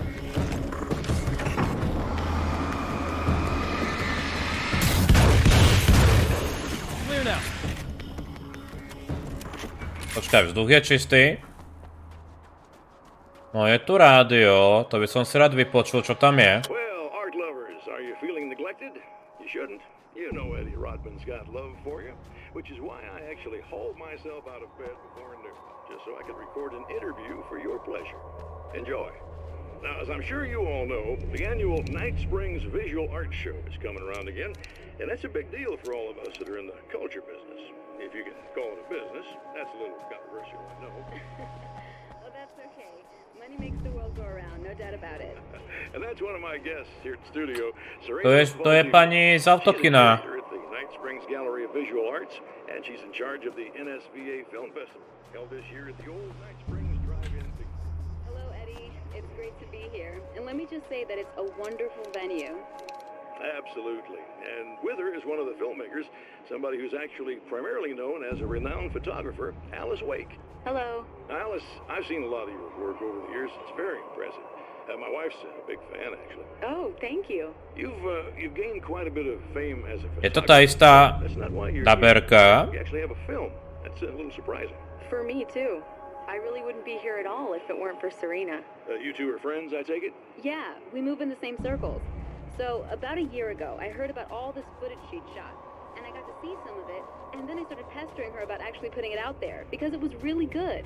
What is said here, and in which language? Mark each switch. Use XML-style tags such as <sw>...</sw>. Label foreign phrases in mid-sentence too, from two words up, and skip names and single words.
<sk>Počkaj, vzduch je čistý. No je tu rádio, to by som si rád vypočul, čo tam je.</sk> <en>Well, art lovers, are you feeling neglected? You shouldn't. You know Eddie Rodman's got love for you, which is why I actually hauled myself out of bed before noon, just so I could record an interview for your pleasure. Enjoy. Now, as I'm sure you all know, the annual Night Springs Visual Art Show is coming around again, and that's a big deal for all of us that are in the culture business. If you can call it a business, that's a little controversial, I know. Oh, that's okay. Money makes the world go around, no doubt about it. And that's one of my guests here at the studio.</en> <sk>To je pani z autokina.</sk> <en>At the Night Springs Gallery of Visual Arts, and she's in charge of the NSVA Film Festival, held this year at the old Night Springs Drive-In. Hello, Eddie. It's great to be here. And let me just say that it's a wonderful venue. Absolutely. And with her is one of the filmmakers, somebody who's actually primarily known as a renowned photographer, Alice Wake. Hello. Alice, I've seen a lot of your work over the years. It's very impressive. My wife's a big fan, actually. Oh, thank you. You've gained quite a bit of fame as a photographer.</en> <sk>Je to tá istá daberka.</sk> <en>You actually have a film. That's a little surprising. For me, too. I really wouldn't be here at all if it weren't for Serena. You two are friends, I take it? Yeah, we move in the same circles. So, about a year ago, I heard about all this footage she'd shot, and I got to see some of it, and then I started pestering her about actually putting it out there, because it was really good.</en>